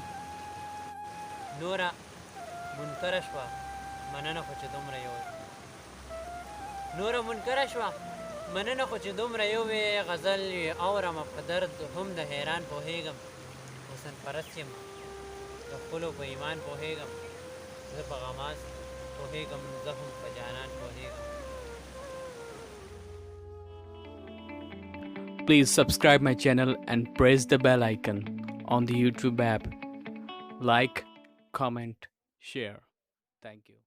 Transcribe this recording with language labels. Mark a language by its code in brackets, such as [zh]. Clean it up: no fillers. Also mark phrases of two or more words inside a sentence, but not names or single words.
[ps] نوره منکره شوه مننه خو چې دومره یو نوره منکره شوه مننه خو چې دومره یو وې. غزل اورمه په درد هم د حیران پوهېږم. حسن پرست یم د خپلو په ایمان پوهېږم، زه په غماز پوهېږم زه هم په جانان پوهېږم. [en] Please subscribe my channel and press the bell icon on the YouTube app. Like, comment, share. Thank you.